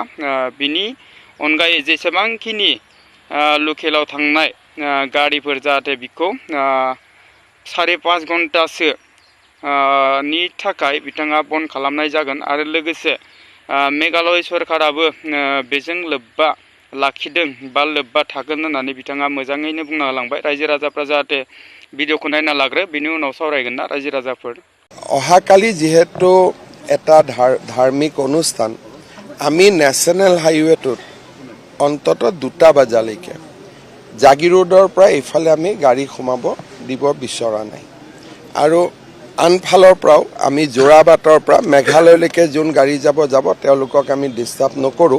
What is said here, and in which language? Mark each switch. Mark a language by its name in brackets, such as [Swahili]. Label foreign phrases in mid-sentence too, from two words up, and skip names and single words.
[Bodo] बिनि अनगायै जेसेबांखिनि लकेलाव थांनाय गारिफोर जाहाथे बिखौ 5.5 घन्टासो नि थाखाय बिथाङा बन्द खालामनाय जागोन आरो लोगोसे मेघालय सरकाराबो बेजों लोब्बा लाखिदों बा लोब्बा थागोन होननानै बिथाङा मोजाङैनो बुंना होलांबाय। रायजो राजाफ्रा जाहाथे भिडिअखौ नायना लाग्रो, बिनि उनाव सावरायगोन ना रायजो राजाफोर। [Assamese] অহাকালি যেহেতু এটা ধাৰ্মিক অনুষ্ঠান, আমি [English] national highway [Assamese] অন্তত 2টা বজালৈকে জাগিৰোডৰ পৰা ইফালে আমি গাড়ী সোমাব দিব বিচৰা নাই আৰু আনফালৰ পৰাও আমি যোৰাবাটৰ পৰা মেঘালয়লৈকে যোন গাড়ী যাব তেওঁলোকক আমি ডিষ্টাৰ্ব নকৰোঁ।